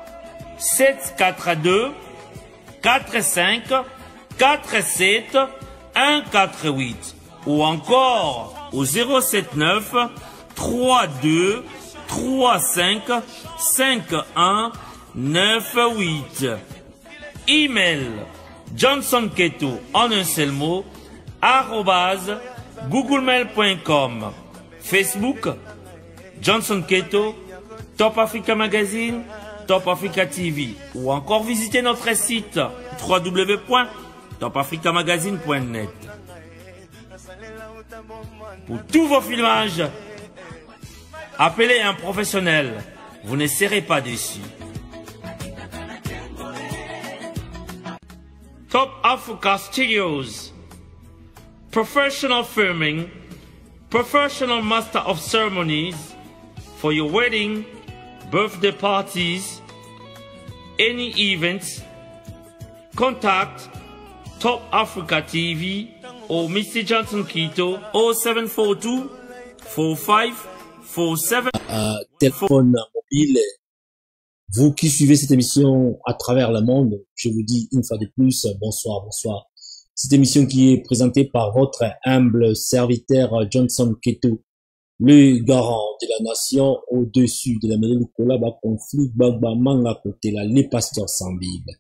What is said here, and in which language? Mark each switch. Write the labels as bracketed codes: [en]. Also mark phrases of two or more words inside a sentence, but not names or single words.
[fr] 742 45 47 148 ou encore au 079 32 35 51 98. Email Johnson Quito en un seul mot @googlemail.com. Facebook Johnson Quito, Top Africa Magazine, Top Africa TV ou encore visitez notre site www.topafricamagazine.net. Pour tous vos filmages, appelez un professionnel, vous ne serez pas déçus. [en] Top Africa Studios, professional filming, professional master of ceremonies for your wedding, birthday parties, any events. Contact Top Africa TV or Mr. Johnson Quito 0742 45 47. [fr] Téléphone mobile. Vous qui suivez cette émission à travers le monde, je vous dis une fois de plus, bonsoir, bonsoir. Cette émission qui est présentée par votre humble serviteur Johnson Quito, le garant de la nation au-dessus de la mêlée du collab conflit, bagba, manga, côté là, les pasteurs sans Bible.